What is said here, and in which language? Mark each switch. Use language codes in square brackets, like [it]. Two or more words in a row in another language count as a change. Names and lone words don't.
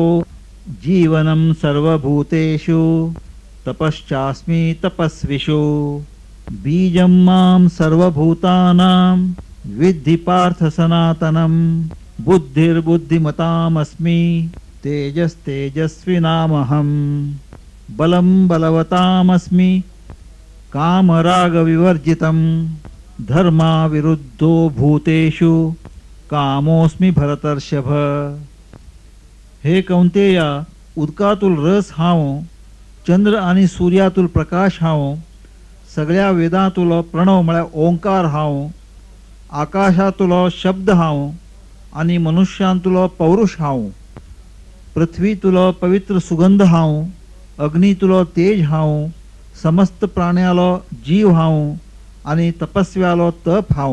[sa] जीवनं सर्वभूतेषु तपश्चास्मि तपस्विषु बीजं मां सर्वभूतानां विद्धि पार्थ सनातनं बुद्धिर्बुद्धिमतामस्मि तेजस्तेजस्विनामहं बलं बलवतामस्मि कामरागविवर्जितं धर्माविरुद्धो भूतेषु कामोस्मि भरतर्षभ। [kok] हे कौंतेया, उदकातूल रस हांव, चंद्र आणि सूर्यातूल प्रकाश हांव, सगळ्या वेदांतुलो प्रणव म्हळ्यार ओंकार हांव, आकाशातुलो शब्द हांव आणि मनुष्यांतुलो पौरुष हांव, पृथ्वीतुलो पवित्र सुगंध हांव, अग्नीतुलो तेज हांव, समस्त प्राण्यालो जीव हांव आणि तपस्व्यालो तप हांव।